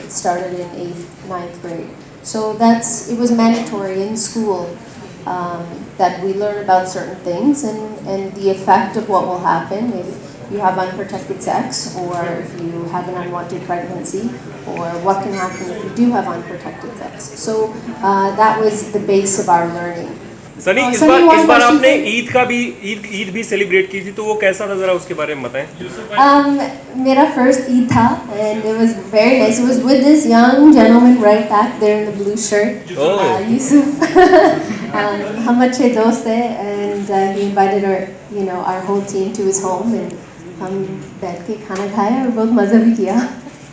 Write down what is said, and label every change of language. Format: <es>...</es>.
<en>It started in 8th, 9th grade. So it was mandatory in school that we learn about certain things and the effect of what will happen if you have unprotected sex, or if you have an unwanted pregnancy, or what can happen if you do have unprotected sex. So that was the base of our learning.</en> <hi>Sunny, इस</hi> <en>Sunny, one question</en> <hi>आपने</hi> <en>for-</en> <hi>Eid भी celebrate की थी, तो वो कैसा था, जरा उसके बारे में बताएं. मेरा</hi> <en>first Eid</en> <hi>था,</hi> <en>and it was very nice. It was with this young gentleman right back there in the blue shirt, Oh. Yusuf.</en> <hi>हम अच्छे दोस्त थे,</hi> <en>and he invited our whole team to his home,</en> <hi>and हम बैठ के खाना खाया और बहुत मज़ा भी किया.</hi>